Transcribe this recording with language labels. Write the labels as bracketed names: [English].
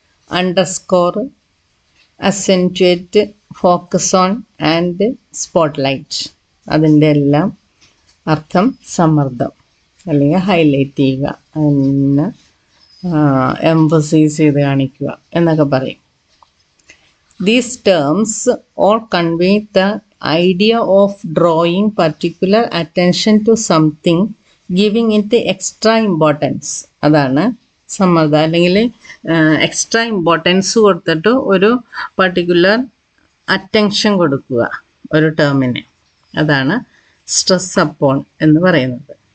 [English] Underscore, accentuate, focus on and spotlight. [Malayalam] അതിൻ്റെ എല്ലാം അർത്ഥം സമ്മർദ്ദം അല്ലെങ്കിൽ ഹൈലൈറ്റ് ചെയ്യുക, അതിനെ എംഫസൈസ് ചെയ്ത് കാണിക്കുക എന്നൊക്കെ പറയും. [English] These terms all convey the idea of drawing particular attention to something giving it extra importance, [Malayalam] അതാണ് സമ്മർദ്ദം. അല്ലെങ്കിൽ എക്സ്ട്രാ ഇമ്പോർട്ടൻസ് കൊടുത്തിട്ട് ഒരു പർട്ടിക്കുലർ അറ്റൻഷൻ കൊടുക്കുക ഒരു ടേമിന്, അതാണ് സ്ട്രെസ് അപ്പോൺ എന്ന് പറയുന്നത്.